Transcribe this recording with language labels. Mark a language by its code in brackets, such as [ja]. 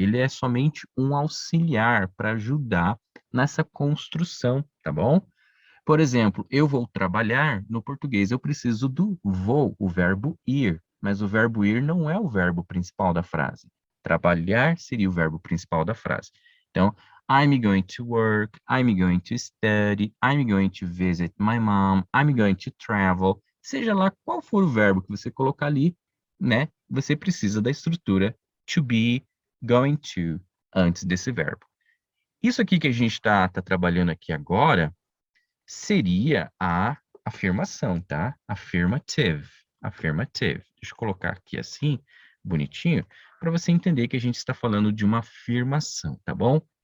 [pt] Ele é somente um auxiliar para ajudar nessa construção, tá bom? Por exemplo, eu vou trabalhar, no português eu preciso do vou, o verbo ir, mas o verbo ir não é o verbo principal da frase. Trabalhar seria o verbo principal da frase. [en] Então, I'm going to work, I'm going to study, I'm going to visit my mom, I'm going to travel. [pt] Seja lá qual for o verbo que você colocar ali, né? Você precisa da estrutura to be, going to, antes desse verbo. Isso aqui que a gente está trabalhando aqui agora seria a afirmação, tá? [en] Affirmative. Affirmative. [pt] Deixa eu colocar aqui assim, bonitinho, para você entender que a gente está falando de uma afirmação, tá bom?